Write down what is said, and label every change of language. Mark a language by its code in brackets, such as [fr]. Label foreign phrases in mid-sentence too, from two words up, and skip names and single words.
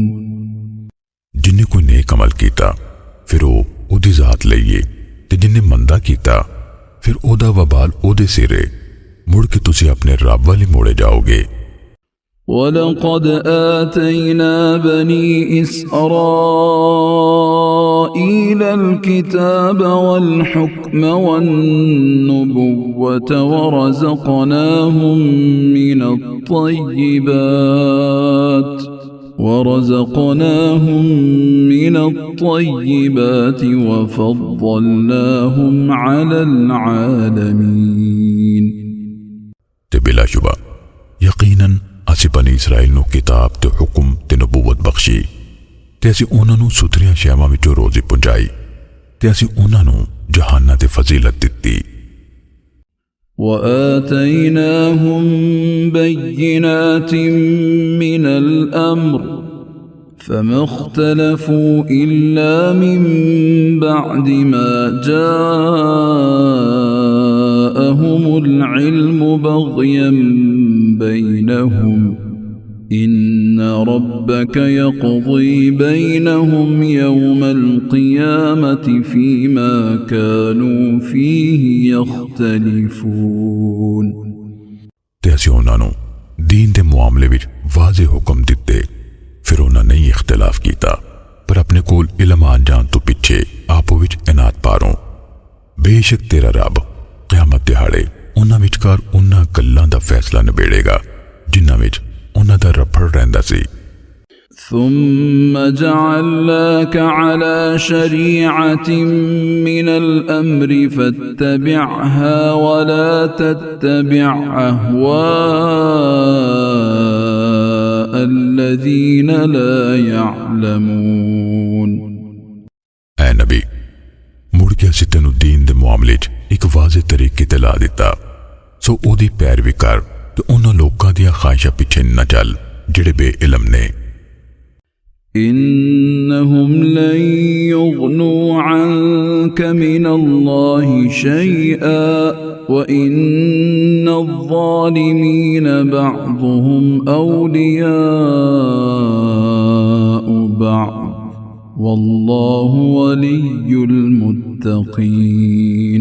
[pa] ਜਿੰਨੇ ਕੋਈ ਨੇਕ ਅਮਲ ਕੀਤਾ ਫਿਰ ਉਹ ਉਹਦੀ ਜ਼ਾਤ ਲਈਏ ਤੇ ਜਿੰਨੇ ਮੰਦਾ ਕੀਤਾ ਫਿਰ ਉਹਦਾ ਵਬਾਲ ਉਹਦੇ ਸਿਰੇ ਮੁੜ ਕੇ ਤੁਸੀਂ ਆਪਣੇ ਰੱਬ ਵੱਲ ਮੋੜੇ ਜਾਓਗੇ [ar] ولقد آتينا بني إسرائيل الكتاب والحكم والنبوة ورزقناهم من الطيبات وفضلناهم على العالمين [pa] ਤੇ ਬਿਲਾ ਸ਼ੁਬਾ ਯਕੀਨਨ ਅਸੀਂ ਬਨੀ ਇਸਰਾਇਲ ਨੂੰ ਕਿਤਾਬ ਤੇ ਹੁਕਮ ਤੇ ਨਬੂਵਤ ਬਖਸ਼ੀ ਤੇ ਅਸੀਂ ਉਹਨਾਂ ਨੂੰ ਸੁਥਰੀਆਂ ਸ਼ੈਵਾਂ ਵਿੱਚੋਂ ਰੋਜ਼ੀ ਪਹੁੰਚਾਈ ਤੇ ਅਸੀਂ ਉਹਨਾਂ ਨੂੰ ਜਹਾਨਾਂ ਤੇ ਫਜ਼ੀਲਤ ਦਿੱਤੀ [ar] وآتيناهم بينات من الأمر فما اختلفوا إلا من بعد ما جاءهم العلم بغيا بينهم إن ربك يقضي بينهم يوم القيامة فيما كانوا فيه يختلفون [pa] ਤੇ ਅਸੀਂ ਉਹਨਾਂ ਨੂੰ دین ਦੇ ਮਾਮਲੇ ਵਿੱਚ ਵਾਜ਼ਿਹ ਹੁਕਮ ਦਿੱਤੇ ਫਿਰ ਉਹਨਾਂ ਨੇ ਇਖਤਲਾਫ ਕੀਤਾ ਪਰ ਆਪਣੇ ਕੋਲ ਇਲਮ ਆ ਜਾਣ ਤੋਂ ਪਿੱਛੇ ਆਪੋ ਵਿੱਚ ਇਨਾਤ ਪਾਰੋਂ ਬੇਸ਼ੱਕ ਤੇਰਾ ਰੱਬ ਕਿਆਮਤ ਦਿਹਾੜੇ ਉਹਨਾਂ ਵਿਚਕਾਰ ਉਹਨਾਂ ਗੱਲਾਂ ਦਾ ਫੈਸਲਾ ਨਿਬੇੜੇਗਾ ਜਿਨ੍ਹਾਂ ਵਿੱਚ ਉਹਨਾਂ ਦਾ ਰਫੜ ਰਹਿੰਦਾ ਸੀ [ar] ثم جعلناك على شريعة من الأمر فاتبعها ولا تتبع أهواء الذين لا يعلمون [pa] ਐ ਨਬੀ ਮੁੜ ਕੇ ਅਸੀਂ ਤੈਨੂੰ ਦੀਨ ਦੇ ਮਾਮਲੇ 'ਚ ਇੱਕ ਵਾਜ਼ਿਹ ਤਰੀਕੇ ਤੇ ਲਾ ਦਿੱਤਾ ਸੋ ਉਹਦੀ ਪੈਰਵੀ ਕਰ ਤੇ ਉਹਨਾਂ ਲੋਕਾਂ ਦੀਆਂ ਖਾਹਿਸ਼ਾਂ ਪਿੱਛੇ ਨਾ ਚੱਲ ਜਿਹੜੇ ਬੇਇਲਮ ਨੇ [ar] إنهم لن يغنوا عنك من الله شيئا وإن الظالمين بعضهم أولياء بعض والله ولي المتقين